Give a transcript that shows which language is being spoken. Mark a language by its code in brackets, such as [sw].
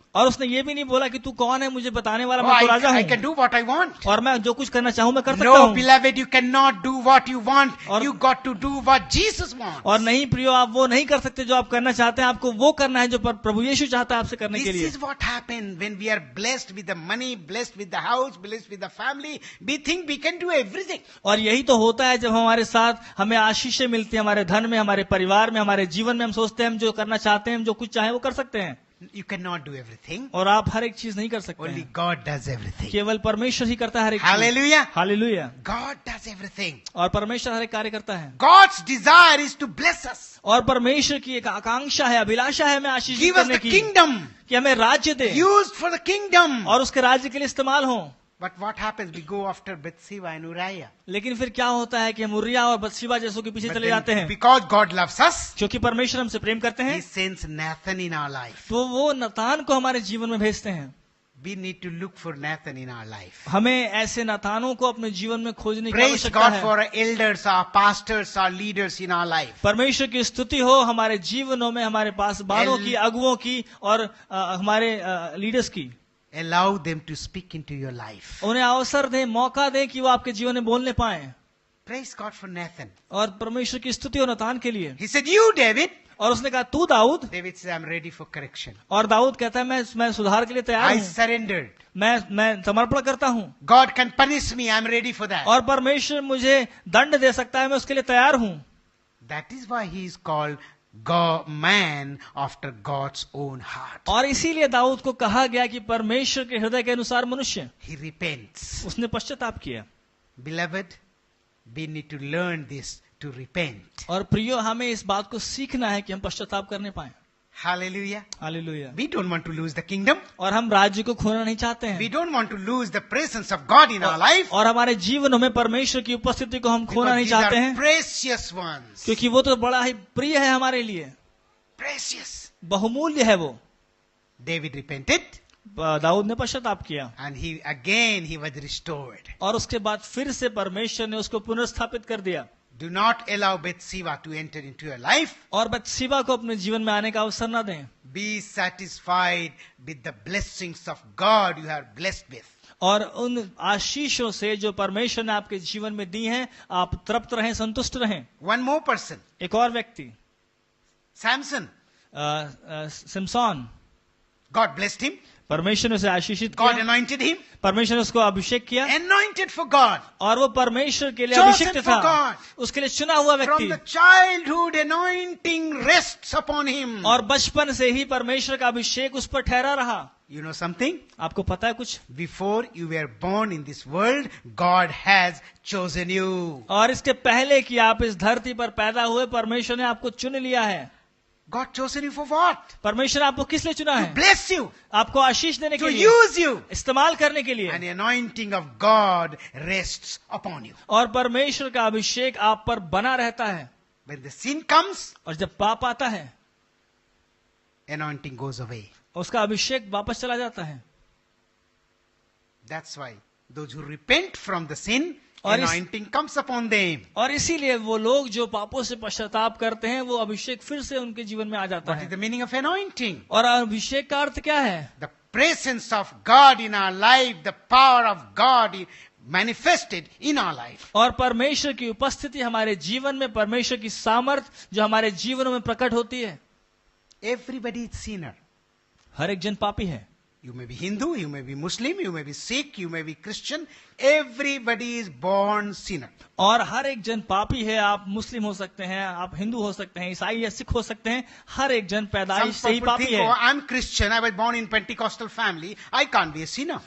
[hi] और उसने ये भी नहीं बोला कि तू कौन है मुझे बताने वाला, [en] Oh, [hi] मैं तो राजा [en] I [hi] हूँ [en] can do what I want. [hi] और मैं जो कुछ करना चाहूँ मैं कर सकता [en] No, [hi] हूँ। [en] beloved, you cannot do what you want. [hi] और- [en] You got to do what Jesus wants. [hi] और नहीं प्रियो, आप वो नहीं कर सकते जो आप करना चाहते हैं, आपको वो करना है जो प्रभु यीशु चाहता है आपसे करने के [en] This [hi] लिए। [en] is what happened when we are blessed with the money, blessed with the house, blessed with the family. We think we can do everything. [hi] और यही तो होता है जब हमारे साथ हमें आशीषें मिलती है, हमारे धन में, हमारे परिवार में, हमारे जीवन में। हम सोचते हैं हम जो करना चाहते हैं, हम जो कुछ चाहे वो कर सकते हैं। [en] You cannot do everything. [hi] और आप हर एक चीज नहीं कर सकते [en] Only [hi] हैं। [en] God does everything. [hi] केवल परमेश्वर ही करता है हर एक चीज। [en] Hallelujah. [hi] Hallelujah. [en] God does everything. [hi] और परमेश्वर हर एक कार्य करता है। [en] God's desire is to bless us. [hi] और परमेश्वर की एक आकांक्षा है, अभिलाषा है हमें आशीषित [en] Give us [hi] करने [en] the [hi] की, [en] kingdom. [hi] कि हमें राज्य दे [en] Used for the kingdom. [hi] और उसके राज्य के लिए इस्तेमाल हो। [en] But what happens? We go after Bathsheba and Uriah. [hi] लेकिन फिर क्या होता है कि हम उरिया और बत्शेबा जैसों के पीछे [en] But [hi] चले [en] then, [hi] जाते हैं। [en] because God loves us, [hi] क्योंकि परमेश्वर हमसे प्रेम करते हैं [en] He sends Nathan in our life. [hi] तो वो नतान को हमारे जीवन में भेजते हैं। [en] We need to look for Nathan in our life. [hi] हमें ऐसे नतानों को अपने जीवन में खोजने की [en] Praise [hi] आवश्यकता [en] God [hi] है। [en] for our elders, our pastors, our leaders in our life. [hi] परमेश्वर की स्तुति हो हमारे जीवनों में, हमारे पास बालों की, अगुओं की और हमारे लीडर्स की। [en] Allow them to speak into your life. [hi] उन्हें अवसर दें, मौका दें कि वो आपके जीवन में बोलने पाए। [en] Praise God for Nathan. [hi] और परमेश्वर की स्तुति हो नतान के लिए। [en] He said, you, David. [hi] और उसने कहा तू Dawood. [en] David said, I'm ready for correction. [hi] और दाऊद कहता है मैं सुधार के लिए तैयार [en] I [hi] हूँ, [en] surrendered. [hi] मैं समर्पण करता हूँ। [en] God can punish me. I'm ready for that. [hi] और परमेश्वर मुझे दंड दे सकता है, मैं उसके लिए तैयार हूँ। [en] That is why he is called God, man after God's own heart. [hi] और इसीलिए दाऊद को कहा गया कि परमेश्वर के हृदय के अनुसार मनुष्य। [en] He repents. [hi] उसने पश्चाताप किया। [en] Beloved, we need to learn this to repent. [hi] और प्रियो, हमें इस बात को सीखना है कि हम पश्चाताप करने पाए। [en] Hallelujah. [hi] Hallelujah. [en] We don't want to lose the kingdom. [hi] और हम राज्य को खोना नहीं चाहते [en] We [hi] हैं [en] don't want to lose the presence of God in our life. [hi] और हमारे जीवनों में परमेश्वर की उपस्थिति को हम खोना [en] Because [hi] नहीं [en] these [hi] चाहते [en] are [hi] हैं, [en] precious ones. [hi] क्योंकि वो तो बड़ा ही प्रिय है हमारे लिए, [en] Precious. [hi] बहुमूल्य है वो। [en] David repented [hi] दाऊद ने पश्चाताप किया [en] and he was restored. [hi] और उसके बाद फिर से परमेश्वर ने उसको पुनर्स्थापित कर दिया। [en] Do not allow Bathsheba to enter into your life. [hi] और बत्शेबा को अपने जीवन में आने का अवसर न दें। [en] Be satisfied with the blessings of God you are blessed with. [hi] और उन आशीषों से जो परमेश्वर ने आपके जीवन में दी हैं, आप तृप्त रहें, संतुष्ट रहें। [en] One more person, [hi] एक और व्यक्ति, [en] Samson. [hi] Samson, [en] God blessed him. [hi] परमेश्वर ने उसे आशीषित [en] God [hi] किया, [en] anointed him. [hi] परमेश्वर ने उसको अभिषेक किया [en] Anointed for God. [hi] और वो परमेश्वर के लिए [en] Chosen [hi] अभिषिक्त [en] for [hi] था, [en] God. [hi] उसके लिए चुना हुआ [en] From [hi] व्यक्ति। [en] the childhood, anointing rests upon him. [hi] और बचपन से ही परमेश्वर का अभिषेक उस पर ठहरा रहा। [en] You know something? [hi] आपको पता है कुछ? [en] Before you were born in this world, God has chosen you. [hi] और इसके पहले कि आप इस धरती पर पैदा हुए, परमेश्वर ने आपको चुन लिया है। [en] God chosen you for what? [hi] परमेश्वर आपको किस लिए चुना [en] To [hi] है? [en] bless you, [hi] आपको आशीष देने के [en] to [hi] लिए, [en] use you. [hi] इस्तेमाल करने के लिए। [en] And the anointing of God rests upon you. [hi] और परमेश्वर का अभिषेक आप पर बना रहता है। [en] When the sin comes, [hi] और जब पाप आता है, [en] anointing goes away. [hi] उसका अभिषेक वापस चला जाता है। [en] That's why those who repent from the sin, [hi] और इस- [en] anointing comes upon them. [hi] और इसीलिए वो लोग जो पापों से पश्चाताप करते हैं, वो अभिषेक फिर से उनके जीवन में आ जाता [en] What is [hi] है। [en] the meaning of anointing? [hi] और अभिषेक का अर्थ क्या है? [en] The presence of God in our life, the power of God manifested in our life. [hi] और परमेश्वर की उपस्थिति हमारे जीवन में, परमेश्वर की सामर्थ जो हमारे जीवनों में प्रकट होती है। [en] Everybody is sinner. [hi] हर एक जन पापी है। [en] You may be Hindu, you may be Muslim, you may be Sikh, you may be Christian. Everybody is born sinner. [hi] और हर एक जन पापी है। आप मुस्लिम हो सकते हैं, आप हिंदू हो सकते हैं, ईसाई या सिख हो सकते हैं। हर एक जन [en] Some [hi] पैदाइश से ही [en] people [hi] पापी [en] think, [hi] है। [en] oh, I'm Christian, I was born in Pentecostal family, I can't be a sinner.